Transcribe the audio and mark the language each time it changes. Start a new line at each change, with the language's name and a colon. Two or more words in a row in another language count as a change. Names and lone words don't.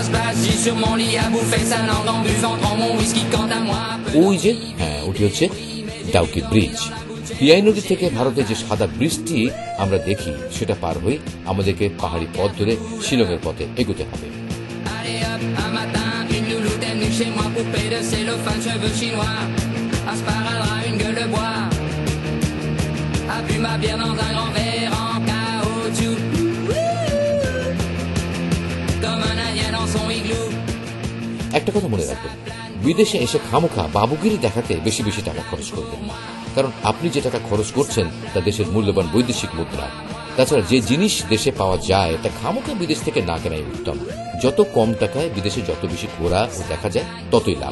Bangla: ওই যে, হ্যাঁ, ওটি হচ্ছে ডাউকি ব্রিজ। পিয়াই নদী থেকে ভারতে যে সাদা ব্রিজটি আমরা দেখি সেটা পার হয়ে আমাদেরকে পাহাড়ি পথ ধরে শিলংয়ের পথে এগোতে হবে।
French: Allez hop, un matin, une louloute est venue chez moi, poupée de cellophane, cheveux chinois. Un sparadrap, une gueule de bois. A bu ma bière dans un grand verre en caoutchouc. Comme un indien dans son igloo.
Bangla: একটা কথা মনে রাখবেন, বিদেশে এসে খামোখা বাবুগিরি দেখাতে বেশি বেশি টাকা খরচ করবেন না, কারণ আপনি যে টাকা খরচ করছেন তা দেশের মূল্যবান বৈদেশিক মুদ্রা। তাছাড়া যে জিনিস দেশে পাওয়া যায় তা খামোখা বিদেশ থেকে না কেনাই উত্তম। যত কম টাকায় বিদেশে যত বেশি ঘোরা ও দেখা যায় ততই লাভ।